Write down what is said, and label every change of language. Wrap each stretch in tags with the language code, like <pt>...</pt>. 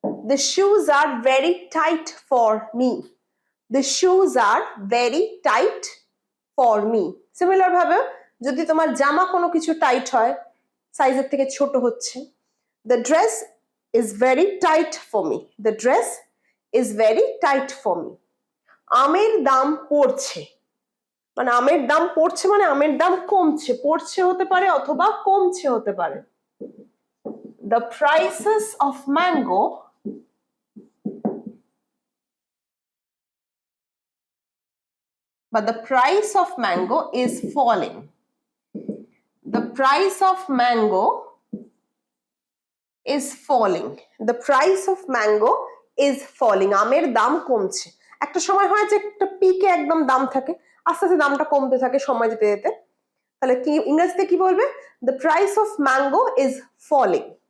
<en>The shoes are very tight for me. The shoes are very tight for me.</en> <bn>Similar ভাবে যদি তোমার জামা কোনো কিছু টাইট হয়, সাইজের থেকে ছোট হচ্ছে,</bn> <en>the dress is very tight for me. The dress is very tight for me.</en> <bn>আমের দাম পড়ছে, মানে আমের দাম পড়ছে মানে আমের দাম কমছে, পড়ছে হতে পারে অথবা কমছে হতে পারে।</bn> <en>The prices of mango but the price of mango is falling. The price of mango is falling. The price of mango is falling.</en> <bn>আমের দাম কমছে। একটা সময় হয় যে একটা পিকে একদম দাম থাকে, আস্তে আস্তে দামটা কমতে থাকে সময় যেতে যেতে। তাহলে কি ইংরেজিতে কি বলবে?</bn> <en>The price of mango is falling.</en>